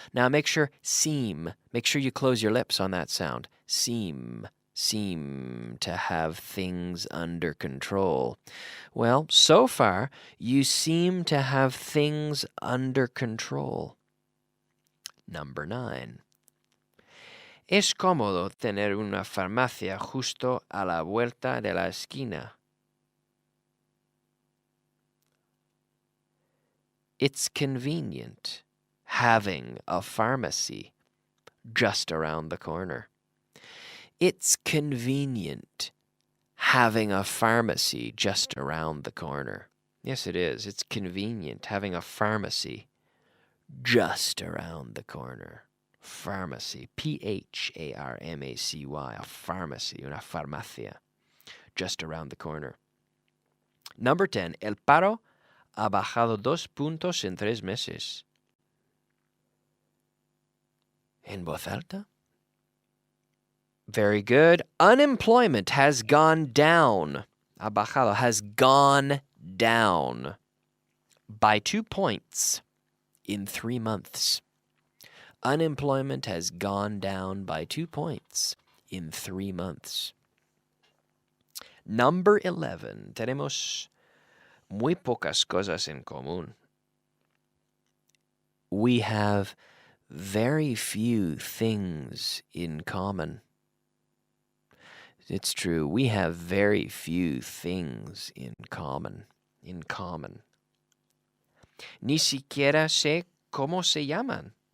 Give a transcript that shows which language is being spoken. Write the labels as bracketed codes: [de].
[en] Now make sure you close your lips on that sound. Seem to have things under control. Well, so far, you seem to have things under control. Number 9. [es] Es cómodo tener una farmacia justo a la vuelta de la esquina. [en] It's convenient having a pharmacy just around the corner. It's convenient having a pharmacy just around the corner. Yes, it is. It's convenient having a pharmacy just around the corner. Pharmacy. Pharmacy. A pharmacy. [es] Una farmacia. [en] Just around the corner. Number 10. [es] El paro ha bajado 2 puntos en 3 meses. En voz alta. [en] Very good. Unemployment has gone down. [es] Ha bajado, [en] has gone down by 2 points in 3 months. Unemployment has gone down by 2 points in 3 months. Number 11. [es] Tenemos muy pocas cosas en común. [en] We have very few things in common. It's true. We have very few things in common. [es] Ni siquiera sé cómo se llaman.